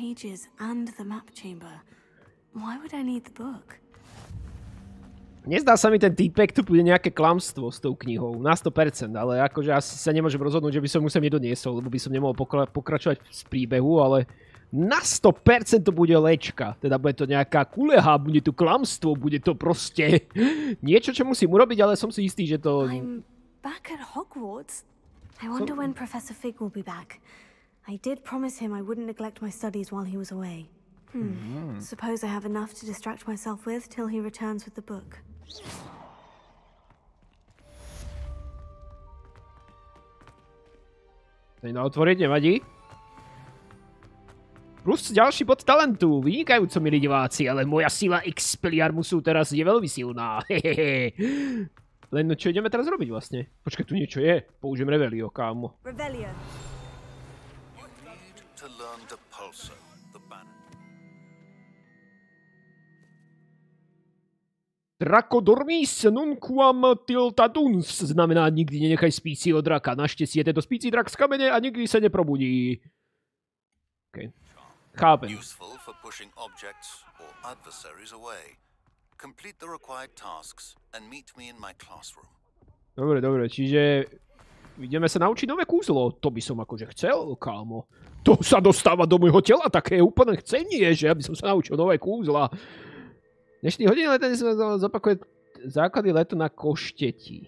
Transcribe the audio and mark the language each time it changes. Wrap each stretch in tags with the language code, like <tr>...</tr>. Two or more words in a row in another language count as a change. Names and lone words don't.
<sk>Nezdá sa mi ten týpek, tu bude nejaké klamstvo s tou knihou. Na 100%, ale akože asi sa nemôžem rozhodnúť, že by som mu sem nedoniesol, lebo by som nemohol pokračovať z príbehu, ale na 100% to bude lečka. Teda bude to nejaká kuleha, bude to klamstvo, bude to proste niečo, čo musím urobiť, ale som si istý, že to...</sk> <en>I'm back at Hogwarts. I wonder when Professor Fig will be back. I did promise him I wouldn't neglect my studies while he was away. Suppose I have enough to distract myself with till he returns with the book.</en> <sk>To je na otvoriť, nevadí? Plus ďalší bod talentu, vynikajúco, milí diváci, ale moja sila Expelliarmusu teraz je veľmi silná. Len čo ideme teraz robiť vlastne? Počkaj, tu niečo je. Použijem Revelio, kámo. Revelio.</sk> <la>Draco dormis nunquam tiltaduns</la> <sk>znamená nikdy nenechaj spíci od draka.</sk> <cs>Naštěstí je tento spící drak z kamene a nikdy se neprobudí.</cs> <sk>Okay. Chápem.</sk> <en>complete the required tasks and meet me in my classroom.</en> <sk>Dobre, čiže ideme sa naučiť nové kúzlo. To by som akože chcel, kámo. To sa dostáva do môjho tela, také úplne chcenie, že aby som sa naučil nové kúzla. Dnešný hodiny letanie sa zopakuje základy letu na košteti.</sk>